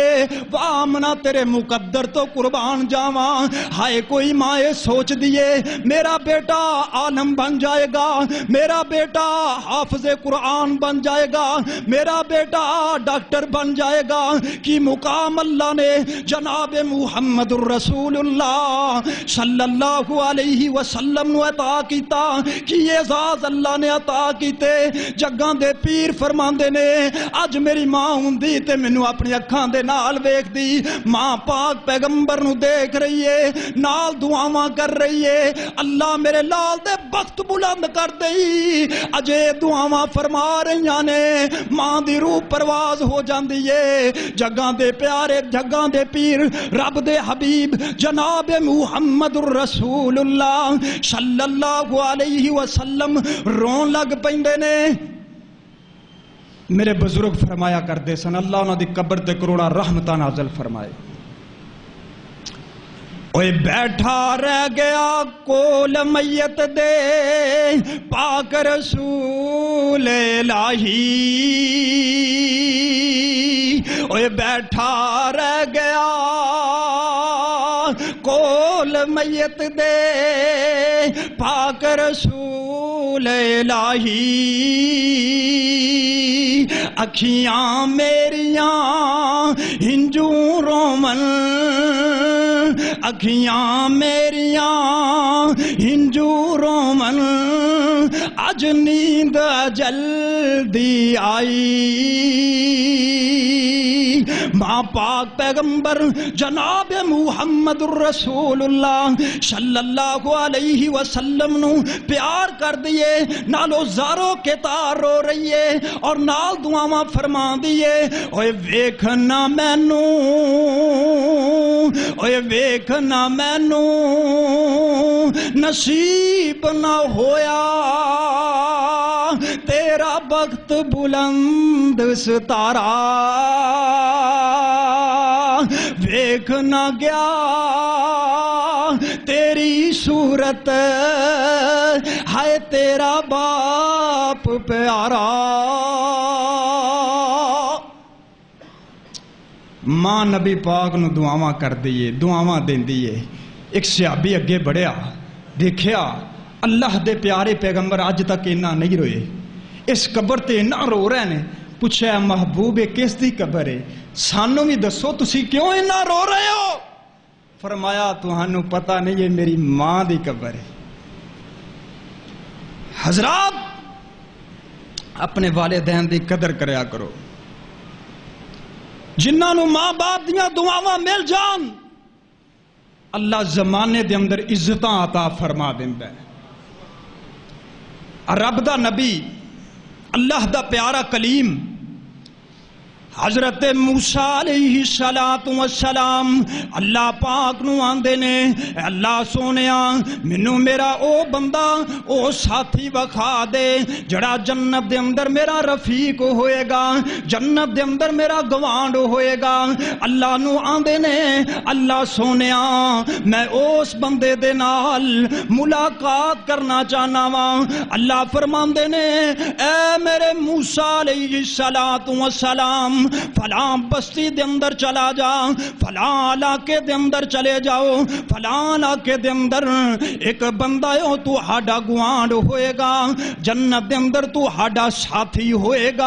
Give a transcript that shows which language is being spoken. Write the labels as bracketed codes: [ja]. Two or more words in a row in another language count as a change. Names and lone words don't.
[pa] واہ منا تیرے مقدر تو قربان جاواں، ہائے کوئی ماں سوچ دیے میرا بیٹا عالم بن جائے گا، میرا بیٹا حافظ قرآن بن جائے گا، میرا بیٹا ڈاکٹر بن جائے گا، کی مقام اللہ نے جناب محمد الرسول اللہ [ar] صلی اللہ علیہ وسلم [pa] نو عطا کیتا، کی اعزاز اللہ نے عطا کیتے۔ جگاں دے پیر فرماندے نے اج میری ماں ہوندی تے مینوں اپنی اکھاں دے نال ویکھ دی، ماں پاک پیغمبر نو دیکھ رہی ہے، نال دعاواں کر رہی ہے، اللہ میرے لال دے بخت بلند کر دئی، اجے دعاواں فرما رہیاں نے، ماں دی روح پرواز ہو جاندی ہے۔ جگاں دے پیارے، جگاں دے پیر رب دے حبیب جناب محمد الرسول اللہ [ar] صلی اللہ علیہ وسلم [pa] رون لگ پیندے نے۔ میرے بزرگ فرمایا کردے سن، اللہ انہاں دی قبر تے کروڑا رحمتاں نازل فرمائے۔ اوے بیٹھا رہ گیا کول میت دے پاک رسول الہی، اوے بیٹھا رہ گیا کول میت دے پاک رسول الہی، اکھیاں میریاں ہنجوں رومن، اکھیاں میریاں ہنجوں رومن، اج نیند جلدی آئی۔ ماں پاک پیغمبر جناب محمد الرسول اللہ [ar] صلی اللہ علیہ وسلم [pa] نو پیار کر دیے، نالو زارو کے تار رو رہی ہے اور نال دعاواں فرما دیے۔ اوے ویکھنا مینوں، اوے ویکھنا مینوں نصیب نہ ہویا، تیرا بخت بلند ستارہ ویکھ نہ گیا، تیری صورت ہے تیرا باپ پیارا۔ ماں نبی پاک نو دعاواں کر دیئے، دعاواں دین دیئے۔ ایک صحابی اگے بڑھیا، دیکھیا اللہ دے پیارے پیغمبر اج تک اینا نہیں روئے، اس قبر تے اینا رو رہے نے۔ پوچھا محبوب کس دی قبر ہے، سانوں بھی دسو تسی کیوں اینا رو رہے ہو؟ فرمایا تہانوں پتہ نہیں ہے میری ماں دی قبر ہے۔ حضرات اپنے والدین دی قدر کریا کرو، جنہاں نو ماں باپ دیاں دعاواں مل جان اللہ زمانے دے اندر عزتاں عطا فرما دیندا ہے۔ رب دا نبی اللہ دا پیارا کلیم حضرت موسیٰ [ar] علیہ السلام [pa] اللہ پاک نو آندے نے اے اللہ سونیا منو میرا او بندہ او ساتھی وکھا دے جڑا جنت دے اندر میرا رفیق ہوئے گا، جنت دے اندر میرا گوانڈ ہوئے گا۔ اللہ نو آندے نے اللہ سونیا میں اس بندے دے نال ملاقات کرنا چاہنا وا۔ اللہ فرماندے نے اے میرے موسیٰ [ar] علیہ السلام [pa] فلاں بستی دے اندر چلا جا، فلاں علاقے دے اندر چلے جاؤ، فلاں علاقے دے اندر ایک بندہ ہو تو ہاڈا گوانڈ ہوئے گا، جنت دے اندر تو ہاڈا ساتھی ہوئے گا۔